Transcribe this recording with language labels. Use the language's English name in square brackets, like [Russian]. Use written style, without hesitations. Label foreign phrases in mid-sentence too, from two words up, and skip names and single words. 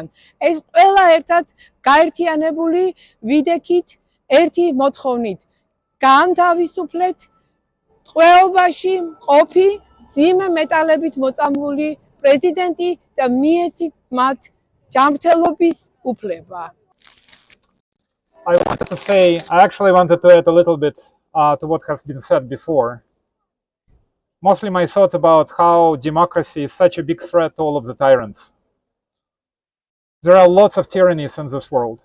[Georgian] ეს ყველა ერთად გაერთიანებული ვიდექით ერთი მოთხოვნით. განთავისუფლეთ ტყვეობაში მყოფი მძიმე მეტალებით მოწამლული პრეზიდენტი და მიეცით მათ ჯანმრთელობის უფლება. [English] I actually wanted to add a little bit to what has been said before. Mostly my thoughts about how democracy is such a big threat to all of the tyrants. There are lots of tyrannies in this world.